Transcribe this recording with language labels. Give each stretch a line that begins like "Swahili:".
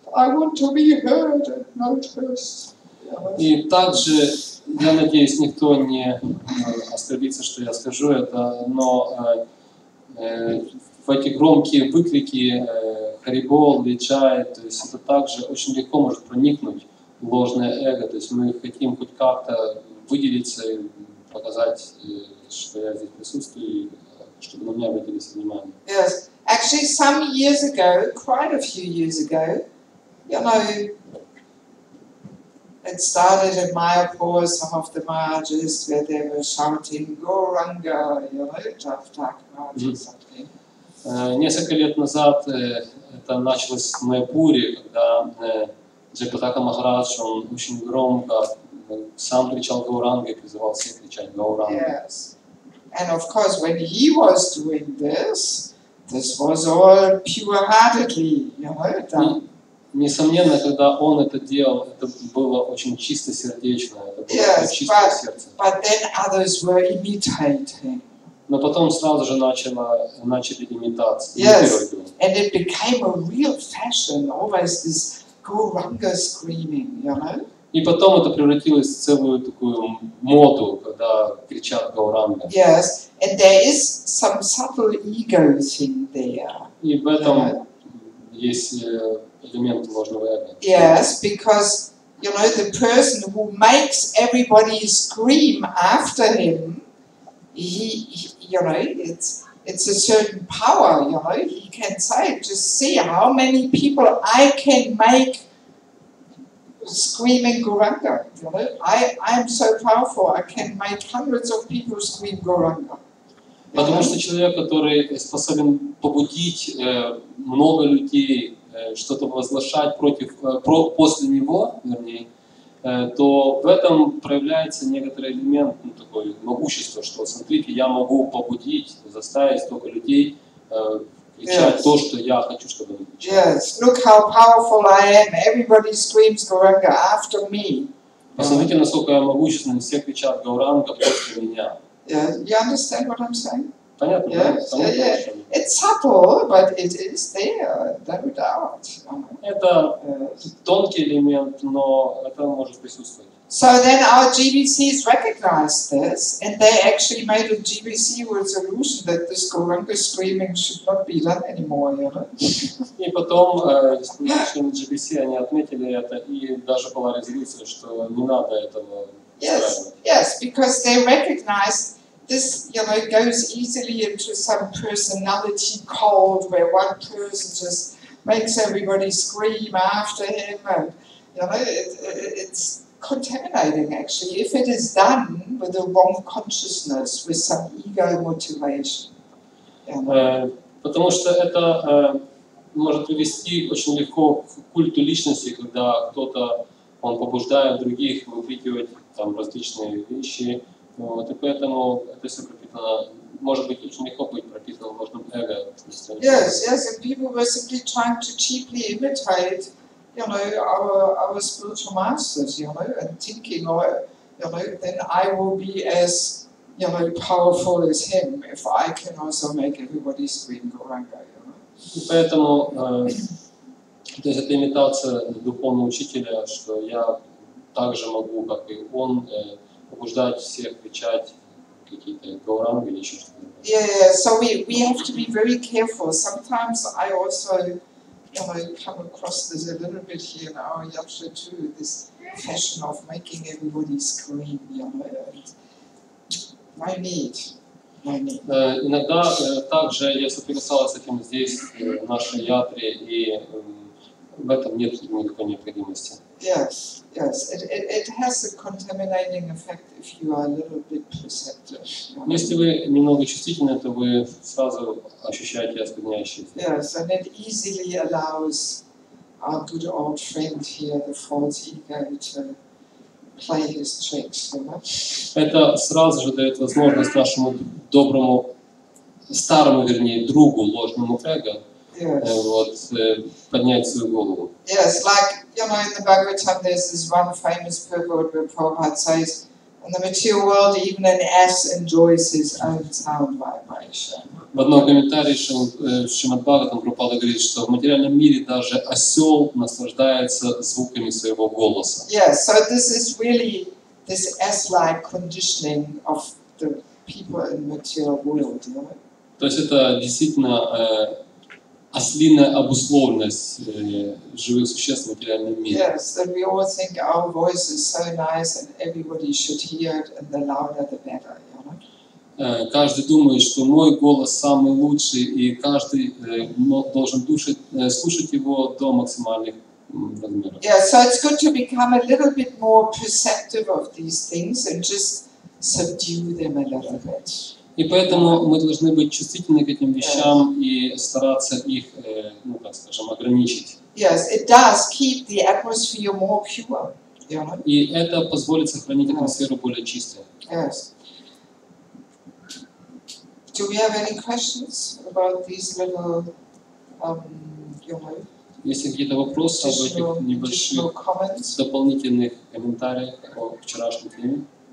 English: I want to be heard and noticed.
Russian: И также, я надеюсь, никто не оскорбится, что я скажу это, но в эти громкие выкрики «Харибол», «Личай», то есть это также очень легко может проникнуть ложное эго, то есть мы хотим хоть как-то выделиться и показать, что я здесь присутствую, и чтобы на меня обратили внимание.
English: Yes. Actually, some years ago, quite a few years ago, you know, it started in Mayapur, some of the Mahajas, where they were shouting, Gauranga, you know, tak or something.
Russian: Несколько лет назад это началось в Майапуре, когда Джайпатака Махарадж, он очень громко сам кричал Гауранга и призывал всех кричать Гауранга.
English: Yes. And of course, when he was doing this was all pure-heartedly, you know, done.
Russian: Несомненно, когда он это делал, это было очень чистосердечно, это было чистое сердце.
English: But then others were imitating.
Russian: Но потом сразу же начали имитации.
English: Yes, and it became a real fashion, always this Gauranga screaming, you know.
Russian: И потом это превратилось в целую такую моду, когда кричат Гауранга.
English: Yes, and there is some subtle ego thing there.
Russian: И в этом есть элемент ложного эго.
English: Yes, because you know the person who makes everybody scream after him, he you know, it's a certain power, you know. He can say, just see how many people I can make screaming Gauranga. You know, I'm so powerful. I can make hundreds of people scream Gauranga.
Russian: Потому что человек, который способен побудить много людей что-то возглашать после него, вернее, то в этом проявляется некоторый элемент, такой могущества, что смотрите, я могу побудить, заставить столько людей кричать то, что я хочу, чтобы они кричали.
English: Yes, look how powerful I am. Everybody screams Gauranga after me.
Russian: Посмотрите, насколько я могущественный, все кричат Гауранга после меня.
English: Yeah, you understand what I'm saying?
Russian: Понятно,
English: yes,
Russian: да?
English: Yeah. It's subtle, but it is there, no doubt.
Russian: Это тонкий элемент, но это может присутствовать.
English: So then our GBCs recognized this, and they actually made a GBC resolution that this Gauranga screaming should not be done anymore, you know?
Russian: И потом члены GBC, они отметили это, и даже была резолюция, что не надо этого устраивать.
English: Yes, because they recognized this, you know, goes easily into some personality cult where one person just makes everybody scream after him, and you know, it's contaminating actually if it is done with the wrong consciousness, with some ego motivation.
Russian: Потому что это может привести очень легко к культу личности, когда кто-то он побуждает других выкрикивать там различные вещи. Вот, и поэтому это все пропитано, может быть, очень легко быть пропитано ложным эго.
English: Yes, and people were simply trying to cheaply imitate, you know, our spiritual masters, you know, and thinking, or, you know, then I will be as, you know, powerful as him if I can also make everybody scream Gauranga, you know.
Russian: И поэтому, то есть это имитация духовного учителя, что я также могу, как и он, побуждать всех кричать какие-то гауранги или еще что-то.
English: Yeah, so we have to be very careful. Sometimes I also, you know, come across this a little bit here in our yaksha too, this fashion of making everybody scream, you know, and no need.
Russian: Иногда также я соприкасалась с этим здесь, в нашей ятре, и в этом нет никакой необходимости.
English: Yes, it has a contaminating effect if you are a little bit perceptive.
Russian: Если вы немного чувствительны, то вы сразу ощущаете оскверняющий эффект.
English: Yes, and it easily allows our good old friend here, the false ego, to play his tricks, you know?
Russian: Это сразу же дает возможность нашему доброму, старому, вернее, другу, ложному эго, вот, поднять свою голову.
English: Yes, like, you know, in the Bhagavatam there's this one famous purport where Prabhupada says, in the material world even an ass enjoys his own sound vibration.
Russian: В одном комментарии Шримад Бхагаватам Прабхупада говорит, что в материальном мире даже осел наслаждается звуками своего голоса.
English: Yes, so this is really this ass-like conditioning of the people in the material world, you know?
Russian: То есть это действительно ослиная обусловленность живых существ в материальном мире.
English: Yes, that we all think our voice is so nice and everybody should hear it, and the louder the better, you know.
Russian: Каждый думает, что мой голос самый лучший, и каждый должен слушать его до максимальных размеров.
English: Yeah, so it's good to become a little bit more perceptive of these things and just subdue them a little bit.
Russian: И поэтому мы должны быть чувствительны к этим вещам и стараться их, ну, так скажем, ограничить.
English: Yes, it does keep the atmosphere more pure, you know.
Russian: И это позволит сохранить атмосферу более чистой.
English: Yes. Do we have any questions about these little, you know,
Russian: Если какие-то вопросы об этих небольших
English: comments?
Russian: дополнительных комментариях о вчерашней теме?